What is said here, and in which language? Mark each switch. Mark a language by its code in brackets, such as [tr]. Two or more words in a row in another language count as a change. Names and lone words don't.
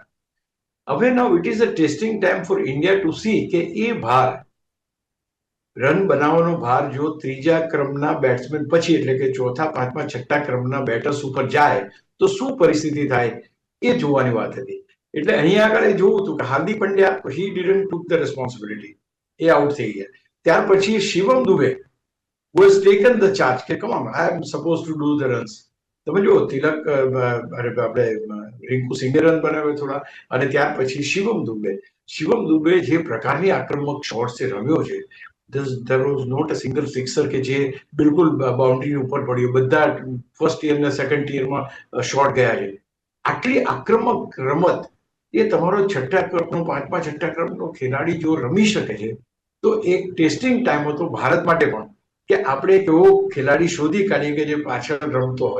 [gu] હવે [en] now it is a testing time for India to see [gu] કે એ ભાર રન બનાવવાનો ભાર જો ત્રીજા ક્રમના બેટ્સમેન પછી એટલે કે ચોથા, પાંચમા, છઠ્ઠા ક્રમના બેટર્સ ઉપર જાય તો શું પરિસ્થિતિ થાય એ જોવાની વાત હતી. એટલે અહીંયા આગળ એ જોવું હતું કે હાર્દિક પંડ્યા [en] he didn't took the responsibility, [gu] એ આઉટ થઈ ગયા. ત્યાર પછી શિવમ દુબે [en] was taken the charge [gu] કે [en] come on I am suppose to do the runs. [gu] તમે જુઓ તિલક આપણે રિંકુ સિંઘે રન બનાવ્યો થોડા, અને ત્યાર પછી શિવમ દુબે જે પ્રકારની આક્રમક શોટ્સ રમ્યો છે, [en] there was not a single sixer [gu] કે જે બિલકુલ બાઉન્ડ્રી ઉપર પડ્યો. બધા [en] first year [gu] ને [en] second year [gu] શોટ ગયા છે. આટલી આક્રમક રમત એ તમારો છઠ્ઠા ક્રમનો, પાંચમા છઠ્ઠા ક્રમનો ખેલાડી જો રમી શકે છે તો એક [en] testing time [gu] હતો ભારત માટે પણ કે આપણે એક એવો ખેલાડી શોધી કાઢીએ કે જે પાછળ રમતો હોય.